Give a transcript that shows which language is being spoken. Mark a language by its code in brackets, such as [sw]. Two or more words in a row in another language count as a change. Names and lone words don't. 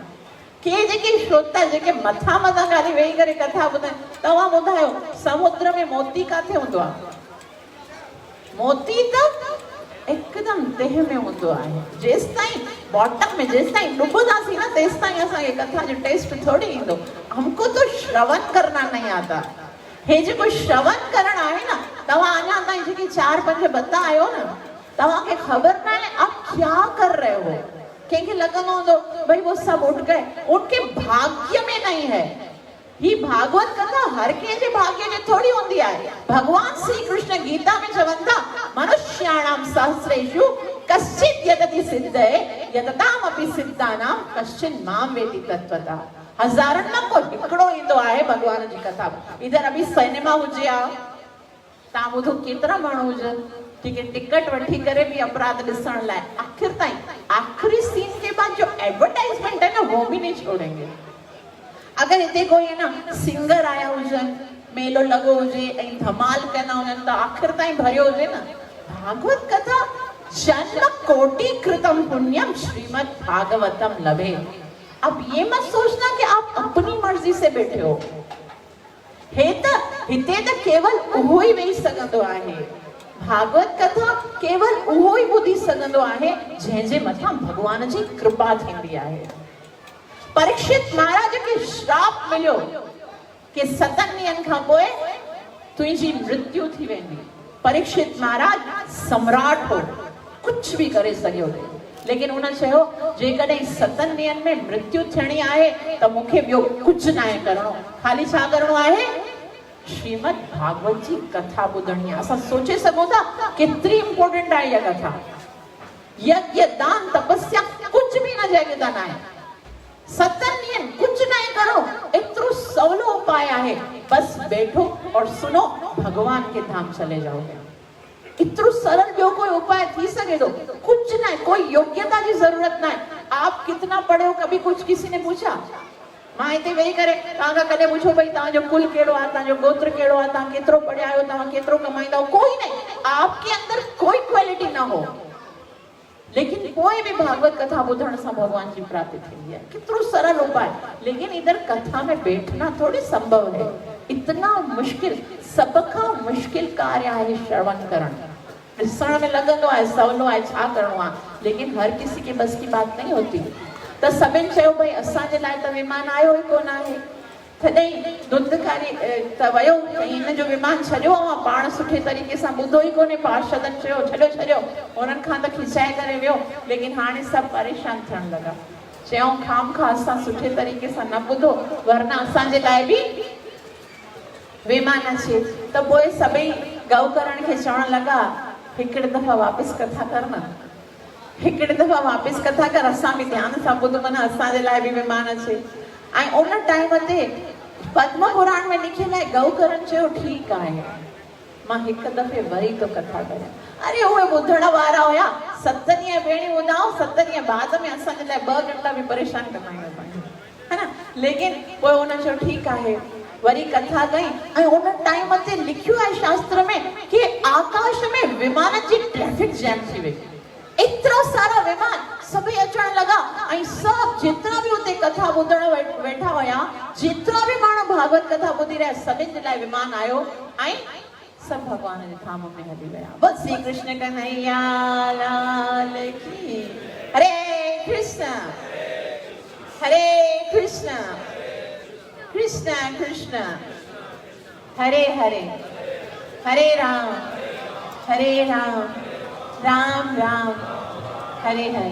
[sd] के जेके श्रोता जेके मथां खाली वेही करे कथा ॿुधनि, तव्हां ॿुधायो समुद्र में मोती काथे हूंदो आहे? मोती त हिकदमि देह में हूंदो आहे। जेसिताईं बॉटम में जेसिताईं डुबंदासीं न तेसिताईं असांखे कथा जो टेस्ट थोड़ी ईंदो। [hi] हमको तो श्रवण करना नहीं आता। [sd] हे जेको श्रवण करण आहे न, तव्हां अञा ताईं जेके 4-5 बता आयो न, तव्हांखे ख़बर न आहे [hi] आप क्या कर रहे हो। [sd] कंहिंखे लॻंदो हूंदो भई [hi] वो सब उठ गए, उनके भाग्य में नहीं है। [sd] ही भागवत कथा हर कंहिंजे भाग्य में थोड़ी हूंदी आहे। भगवान श्री कृष्ण गीता में चवनि था, [sa] मनुष्याणाम सहस्रेषु कश्चित् यतति सिद्धये यततामपि सिद्धानां कश्चिन् मां वेति तत्त्वतः। [sd] हज़ारनि मां को हिकिड़ो ईंदो आहे भगवान जी कथा। इधर अभी सिनेमा हुजे आ, तव्हां ॿुधो केतिरा माण्हू हुजनि जेके टिकट वठी करे भी अपराध ॾिसण लाइ आखिर ताईं आखिरी सीन [hi] के बाद जो एडवर्टाइजमेंट है ना वो भी नहीं छोड़ेंगे। [sd] अगर हिते कोई है ना सिंगर आया हुजनि, मेलो लॻो हुजे ऐं धमाल कंदा हुजनि त आखिर ताईं भरियो हुजे न। [sa] भागवत कथा जन्म कोटि कृतम पुण्यम श्रीमद् भागवतम लभे। [hi] अब ये मत सोचना कि आप अपनी मर्जी से बैठे हो। [sd] हिते त केवल उहो ई वेही सघंदो आहे। भागवत कथा केवल उहो ई ॿुधी सघंदो आहे जंहिंजे मथां भगवान जी कृपा थींदी आहे। परीक्षित महाराज खे श्राप मिलियो कि 7 ॾींहंनि खां पोइ तुंहिंजी मृत्यु थी वेंदी। परीक्षित महाराज सम्राट हो, कुछ भी करे सघियो, लेकिन उन चयो जेकॾहिं 7 ॾींहंनि में मृत्यु थियणी आहे त मूंखे ॿियो कुझु न आहे करणो, खाली छा करणो आहे? श्रीमद भागवत जी कथा ॿुधणी आहे। असां सोचे सघूं था केतिरी इंपॉर्टेंट आहे इहा कथा। [hi] यज्ञ दान तपस्या कुछ भी न जाएगा ना है, 7 ॾींहं कुछ न करो, एतिरो सवलो उपाय है, बस बैठो और सुनो, भगवान के धाम चले जाओगे। इतना सरल ॿियो कोई उपाय थी सके तो कुछ ना है, कोई योग्यता की जरूरत ना है। आप कितना पढ़े हो, कभी कुछ किसी ने पूछा? [sd] मां हिते वेही करे तव्हां कॾहिं पुछो भई तव्हांजो कुल कहिड़ो आहे, तव्हांजो गोत्र कहिड़ो आहे, तव्हां केतिरो पढ़िया आहियो, तव्हां केतिरो कमाईंदा हो, कोई नहीं। [hi] आपके अंदर कोई क्वालिटी ना हो, लेकिन कोई भी भागवत कथा [sd] ॿुधण सां भगवान जी प्राप्ति थींदी है। [hi] कितरो सरल उपाय, लेकिन इधर कथा में बैठना थोड़ी संभव है। इतना मुश्किल, सब का मुश्किल कार्य है श्रवण करण। [sd] ॾिसण में लगंदो आहे सवलो आहे, छा करणो आहे, [hi] लेकिन हर किसी के बस की बात नहीं होती। [sd] त सभिनि चयो भई असांजे लाइ त विमान आयो ई कोन आहे। तॾहिं दुद्धकारी त वियो, हिन जो विमान छॾियो, पाण सुठे तरीक़े सां ॿुधो ई कोन्हे। पार्षदनि चयो छॾियो, उन्हनि खां त खिचाए करे वियो, लेकिन हाणे सभु परेशान थियण लॻा। चयूं खामखां असां सुठे तरीक़े सां न ॿुधो, वरना असांजे लाइ बि विमान अचे। त पोइ सभई गौकरण खे चवण लॻा, हिकिड़े दफ़ा वापसि कथा कर न, हिकिड़े दफ़ा वापसि कथा कर, असां बि ध्यान सां ॿुधो, माना असांजे लाइ बि विमान अचे। ऐं उन टाइम ते पद्म पुराण में लिखियल आहे, गौकरण चयो ठीकु आहे, मां हिकु दफ़े वरी तो कथा करियां। अरे उहे ॿुधण वारा हुया, 7 ॾींहं भेणी ॿुधाओ, 7 ॾींहं बाद में असांजे लाइ 2 घंटा बि परेशान कंदा आहियूं, है न। लेकिन पोइ उन चयो ठीकु आहे, वरी कथा कई। ऐं उन टाइम ते लिखियो आहे शास्त्र में कि आकाश में विमान जी ट्रैफिक जैम थी वई। इतना सारा विमान सभी अचण लगा, ऐं सब जितना भी उते कथा ॿुधण वेठा हुया, जितना भी माण्हू भागवत कथा ॿुधी रहिया, सभिनि जे लाइ विमान आयो ऐं सब भगवान जे धाम में हली विया। [hi] बस श्री कृष्ण कन्हैया लाल की। [sa] हरे कृष्ण हरे कृष्ण कृष्ण कृष्ण हरे हरे, हरे राम राम राम हरे हरे।